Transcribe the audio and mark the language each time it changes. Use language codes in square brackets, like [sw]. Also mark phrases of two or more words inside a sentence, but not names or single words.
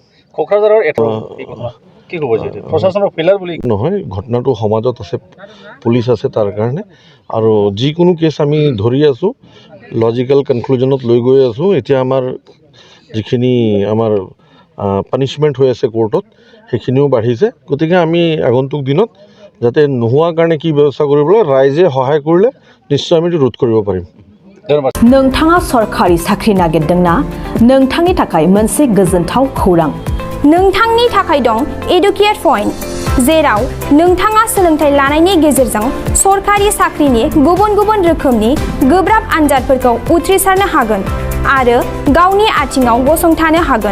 [as] নহয়, ঘটনাটো সমাজত আছে, পুলিচ আছে তাৰ কাৰণে, আৰু যিকোনো কেছ আমি ধৰি আছোঁ, [en] logical conclusion [as] লৈ গৈ আছোঁ। এতিয়া আমাৰ যিখিনি আমাৰ পানিছমেণ্ট হৈ আছে কোৰ্টত সেইখিনিও বাঢ়িছে। গতিকে আমি আগন্তুক দিনত যাতে নোহোৱাৰ কাৰণে কি ব্যৱস্থা কৰিবলৈ ৰাইজে সহায় কৰিলে নিশ্চয় আমি ৰোধ কৰিব পাৰিম। [brx] नोंथाङा सरखारि साख्रि नागिरदोंना? नोंथांनि थाखाय मोनसे गोजोनथाव खौरां। नोंथांनि थाखाय दं एडुकेट पइन्ट, जेराव नोंथाङा सोलोंथाइ लानायनि गेजेरजों सरखारि साख्रिनि गुबुन गुबुन रोखोमनि गोब्राब आनजादफोरखौ उथ्रिसारनो हागोन आरो गावनि आथिङाव गसंथानो हागोन।